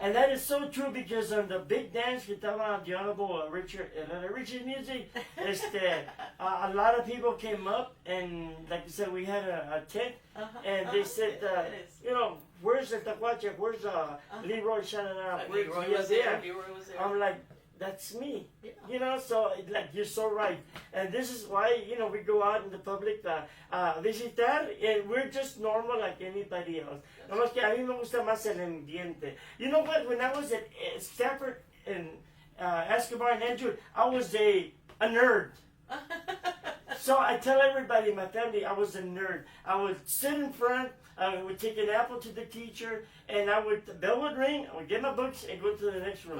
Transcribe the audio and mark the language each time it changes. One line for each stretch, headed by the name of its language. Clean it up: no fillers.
English: And that is so true because on the big dance
Spanish: que estaba
English: the Honorable Richard Music, a lot of people came up and like I said, we had a tent and they said, where's the Tacuache, where's Leroy Shanana, where's Leroy was there. Via? Leroy was there. I'm like, that's me. Yeah. So like you're so right. And this is why, we go out in the public visitar and we're just normal like anybody else.
Spanish: Nomás que a mí me gusta más el ambiente.
English: You know what? When I was at Stanford and Escobar and Edgewood, I was a nerd. So I tell everybody in my family I was a nerd. I would sit in front, I would take an apple to the teacher, and the bell would ring, I would get my books and go to the next room.